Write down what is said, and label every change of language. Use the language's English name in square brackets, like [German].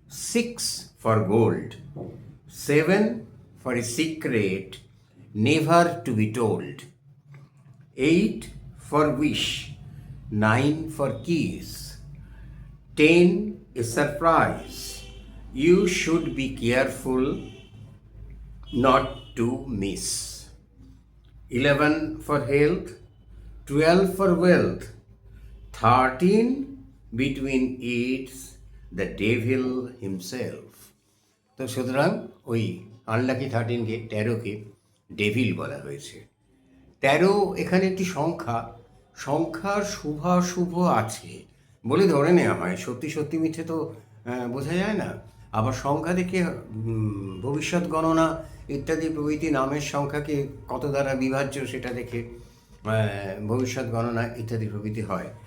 [English] 6 for gold, 7 for a secret never to be told, 8 for wish, 9 for kiss, 10 is surprise. You should be careful not to miss. 11 for health, 12 for wealth, 13 between eats the devil himself. [Bangla] তো সুতরাং ওই unlucky 13কে, 13কে devil বলা হয়েছে। 13 এখানে একটি সংখ্যা, সংখ্যার শুভাশুভ আছে বলে ধরে নেওয়া হয়। সত্যি সত্যি মিথ্যে তো বোঝা যায় না। আবার সংখ্যা দেখে ভবিষ্যৎ গণনা ইত্যাদি প্রভৃতি নামের সংখ্যাকে কত দ্বারা বিভাজ্য সেটা দেখে ভবিষ্যৎ গণনা ইত্যাদি প্রভৃতি হয়।